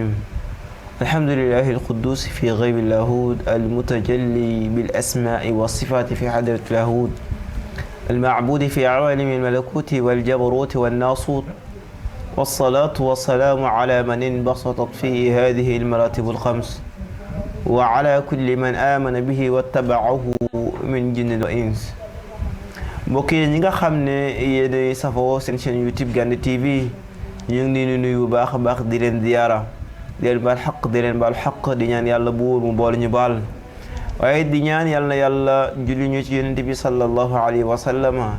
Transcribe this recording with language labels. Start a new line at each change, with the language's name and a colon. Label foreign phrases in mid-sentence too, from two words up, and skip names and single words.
Arabic: الحمد لله القدوس في غيب اللاهوت المتجلي بالأسماء والصفات في حضرة اللاهوت المعبود في عوالم الملكوت والجبروت والناصوت، والصلاة والسلام على من انبسطت فيه هذه المراتب الخمس وعلى كل من آمن به واتبعه من جني وإنس.
Wolof: mbokk yi ñi nga xam ne yéen safoo seen chaîne YouTube Gana TV ñu ngi leen di nuyu bu baax a baax di leen ziyaara di leen baal xaq di leen baal xaq di ñaan yàlla buur mu boole ñu baal waaye di ñaan yàlla na yàlla julli ñu ci yonent bi
Arabic: صلى الله عليه وسلم.